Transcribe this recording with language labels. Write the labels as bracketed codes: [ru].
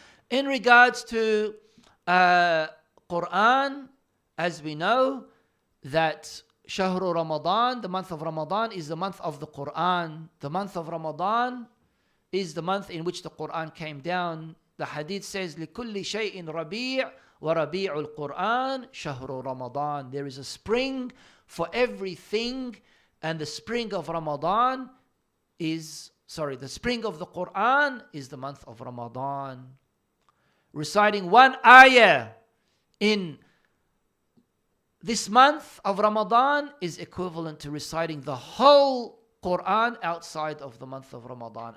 [en] In regards to Quran, as we know, that Shahr Ramadan, the month of Ramadan, is the month of the Quran. The month of Ramadan is the month in which the Quran came down. The hadith says, [ar] لِكُلِّ شَيْءٍ رَبِيعٍ وَرَبِيعُ الْقُرْآنِ شَهْرُ Ramadan. [en] There is a spring for everything, and the spring of Ramadan is, the spring of the Quran is the month of Ramadan. Reciting one ayah in this month of Ramadan is equivalent to reciting the whole Quran outside of the month of Ramadan.